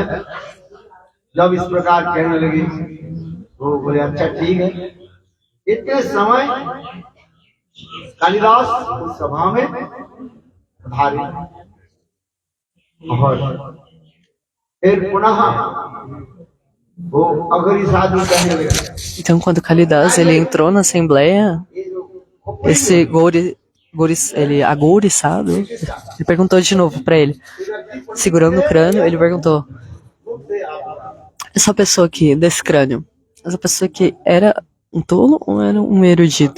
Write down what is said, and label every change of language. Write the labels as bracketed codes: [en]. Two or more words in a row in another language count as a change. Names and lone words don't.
[hi] जब इस प्रकार कहने लगी वो बोले अच्छा ठीक है। इतने समय कालिदास उस सभा में पधारे और फिर पुनः वो अघरी साधु कहने लगे। [pt] Então, quando Kalidas ele entrou na assembleia, esse agouriçado, ele perguntou de novo para ele, segurando o crânio, ele perguntou: essa pessoa aqui, desse crânio, essa pessoa aqui era um tolo ou era um erudito?